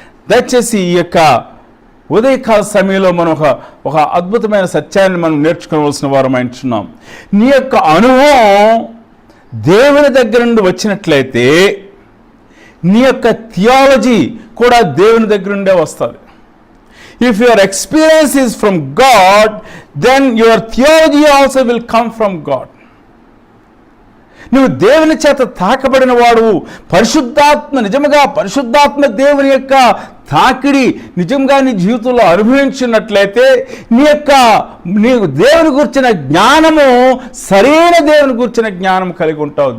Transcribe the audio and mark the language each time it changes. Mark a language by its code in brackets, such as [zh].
[te] దయచేసి ఈ యొక్క ఉదయకాల సమయంలో మనం ఒక అద్భుతమైన సత్యాన్ని మనం నేర్చుకోవాల్సిన వారం అంటున్నాం. నీ యొక్క అనుభవం దేవుని దగ్గర నుండి వచ్చినట్లయితే నీ యొక్క థియాలజీ కూడా దేవుని దగ్గర నుండే వస్తుంది. [en] If your experience is from God, then your theology also will come from God. [te] నువ్వు దేవుని చేత తాకబడిన వాడు, నిజంగా పరిశుద్ధాత్మ దేవుని యొక్క తాకిడి నిజంగా నీ జీవితంలో అనుభవించినట్లయితే నీకు దేవుని గురించిన జ్ఞానము, సరైన దేవుని గురించిన జ్ఞానం కలిగి ఉంటావు.